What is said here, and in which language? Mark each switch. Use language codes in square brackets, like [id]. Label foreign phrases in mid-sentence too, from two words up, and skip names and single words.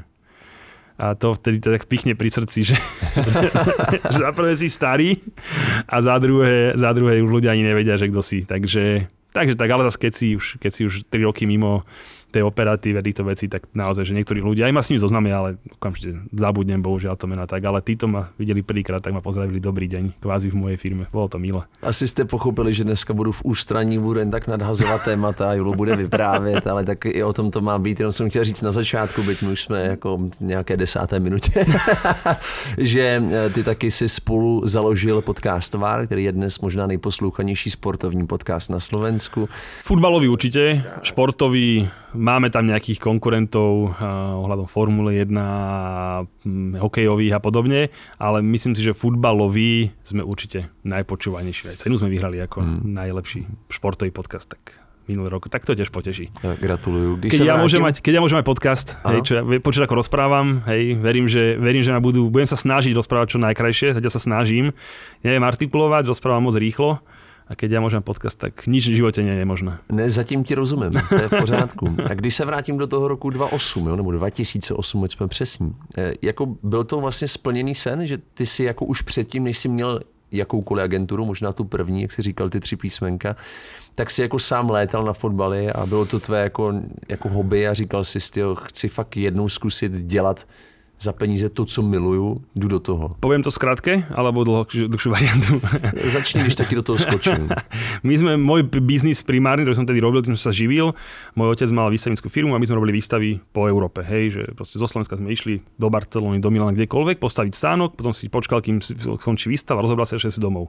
[sk] A to vtedy tak pichne pri srdci, že za prvé si starý a za druhé už ľudia ani nevedia, že kto si. Takže tak, ale zase keď si už 3 roky mimo tej operatíve, týchto vecí, tak naozaj, že niektorí ľudia, aj ma s nimi zoznamia, ale okamžite zabudnem, bohužiaľ to mená tak, ale títo ma videli prvýkrát, tak ma pozdravili dobrý deň, kvázi v mojej firme. Bolo to milé. [cs] Asi jste pochopili, že dneska budu v ústraní, budu jen tak nadhazovat témata, Julu bude vyprávět, ale tak i o tom to má být. Jenom jsem chtěl říct na začátku, byť my už jsme jako v nějaké 10. minutě, že ty taky si spolu založil podcast VAR, který je dnes možná nejposlouchanější sportovní podcast na Slovensku. [sk] Futbalový určite, športový, máme tam nejakých konkurentov ohľadom Formuly 1, hokejových a podobne, ale myslím si, že futbalový sme určite najpočúvanejší. Aj cenu sme vyhrali ako najlepší športový podcast, tak minulý rok. Tak to tiež poteší. Gratulujú. Keď ja môžem mať podcast, hej, čo ja počuť ako rozprávam, hej, verím, že budem sa snažiť rozprávať čo najkrajšie, zatiaľ sa snažím. Neviem artikulovať, rozprávam moc rýchlo. A keď ja môžem podcast, tak nič v živote nie je možné. [cs] Ne, zatím ti rozumím, to je v pořádku. A když se vrátím do toho roku 2008, nebo 2008, ať jsme přesní, jako byl to vlastně splněný sen, že ty si jako už předtím, než jsi měl jakoukoliv agenturu, možná tu první, jak jsi říkal, ty 3 písmenka, tak si jako sám létal na fotbaly a bylo to tvé jako hobby a říkal si, chci fakt jednou zkusit dělat za peníze to, co miluju, jdu do toho. [sk] Poviem to skrátke, alebo dlhšiu variantu? [cs] Začni, když taky do toho skočím. [sk] Môj biznis primárny, ktorý som tedy robil, tým som sa živil, môj otec mal výstavnickú firmu a my sme robili výstavy po Európe. Hej, že proste zo Slovenska sme išli do Barcelony, do Milana, kdekoľvek, postaviť stánok, potom si počkal, kým skončí výstava, rozobral sa ešte si domov.